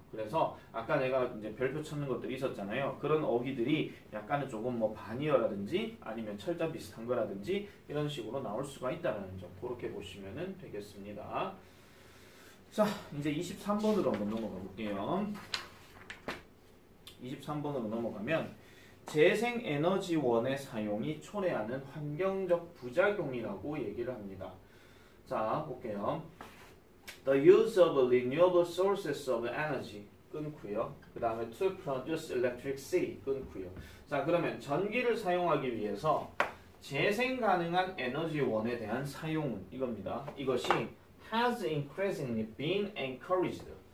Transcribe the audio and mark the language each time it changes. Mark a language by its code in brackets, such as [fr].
[ko] 그래서 아까 내가 이제 별표 찾는 것들이 있었잖아요. 그런 어휘들이 약간은 조금 뭐 반의어라든지 아니면 철자 비슷한 거라든지 이런 식으로 나올 수가 있다는 점 그렇게 보시면 되겠습니다. 자, 이제 23번으로 한번 넘어가 볼게요. 23번으로 넘어가면 재생에너지원의 사용이 초래하는 환경적 부작용이라고 얘기를 합니다. 자, 볼게요. [en] The use of renewable sources of energy [ko] 끊고요. 그 다음에 [en] to produce electricity [ko] 끊고요. 자, 그러면 전기를 사용하기 위해서 재생 가능한 에너지원에 대한 사용은 이겁니다. 이것이 [en] has increasingly been encouraged.